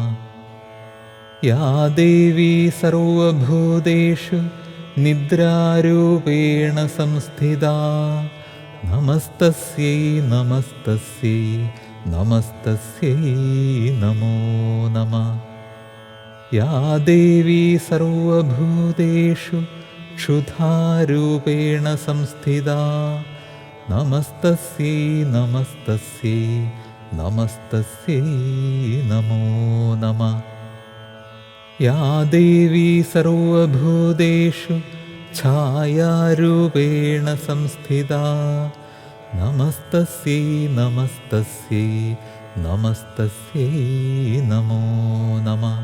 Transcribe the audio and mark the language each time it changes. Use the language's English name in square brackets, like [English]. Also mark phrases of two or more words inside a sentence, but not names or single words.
[Sanskrit] या देवी सर्वभूतेषु निद्रारूपेण संस्थिता नमस्तस्यै नमस्तस्यै नमस्तस्यै नमो नमः। या देवी सर्वभूतेषु क्षुधारूपेण संस्थिता നമസ്തസ്യൈ നമസ്തസ്യൈ നമസ്തസ്യൈ നമോ നമഃ. യാ ദേവീ സർവഭൂതേഷു ഛായാരൂപേണ സംസ്ഥിതാ നമസ്തസ്യൈ നമസ്തസ്യൈ നമസ്തസ്യൈ നമോ നമഃ.